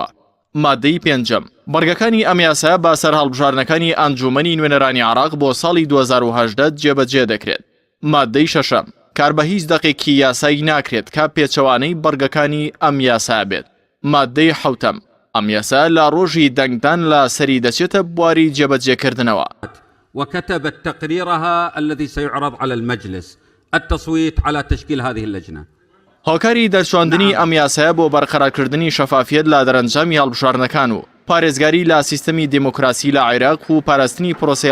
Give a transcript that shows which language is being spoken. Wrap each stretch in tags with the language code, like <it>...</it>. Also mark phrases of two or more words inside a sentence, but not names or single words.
<ckb>مادەی پێنجەم بەڕگەکانی ئەم یاسایە با سەر هەڵبژاردنەکانی ئەنجومەنی نوێنەرانی عێراق بۆ ساڵی 2018 جێبەجێ دەکرێت. مادەی شەشەم کار بە هیچ دەقێکی یاسایی ناکرێت کە پێچەوانەی بەڕگەکانی ئەم یاسا بێت. مادەی حەوتەم ئەم یاسا لە ڕۆژی دەنگدان لە سەری دەچێتە بواری جێبەجێکردنەوە.</ckb> <ar>وكتبت تقريرها الذي سيعرض على المجلس التصويت على تشكيل هذه اللجنة.</ar> <ckb>هۆکاری دەرچواندنی ئەم یاسایە بۆ بەرقەرارکردنی شەفافیت لە دەرەنجامی هەڵبژاردنەکان و پارێزگاری لە سیستەمی دیموکراسی لە عێراق و پاراستنی پرۆسەی</ckb>